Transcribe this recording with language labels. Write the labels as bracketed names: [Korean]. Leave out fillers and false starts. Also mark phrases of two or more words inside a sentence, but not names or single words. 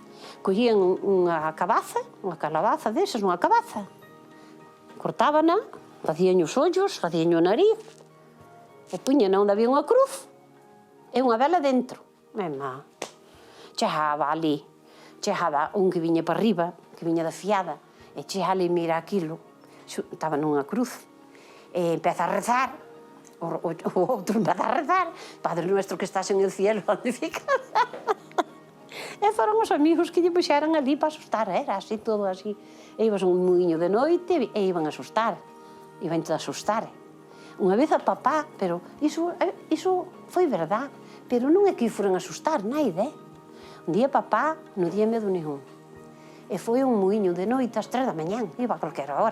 [Galician] Collían unha calabaza desas, unha cabaza, cortábana, Facían os ollos, facían o nariz, e puñan onde había unha cruz e unha vela dentro. Má, chegaba ali, chegaba un que viña para arriba, que viña da fiada, e chega ali, mira aquilo, estaba nunha cruz, e empeza a rezar, o outro empeza a rezar, [Spanish] Padre nuestro que estás en el cielo, santificado. [Galician] E foron os amigos que lle puxeran ali para asustar, era así, todo así. E ibas a un muiño de noite e iban a asustar, iban a asustar. Unha vez a papá, pero iso foi verdad, pero non é que foran a asustar, naide. Un día papá non día medo ningún. E foi un muiño de noite ás 3 da mañán, iba a calquera hora.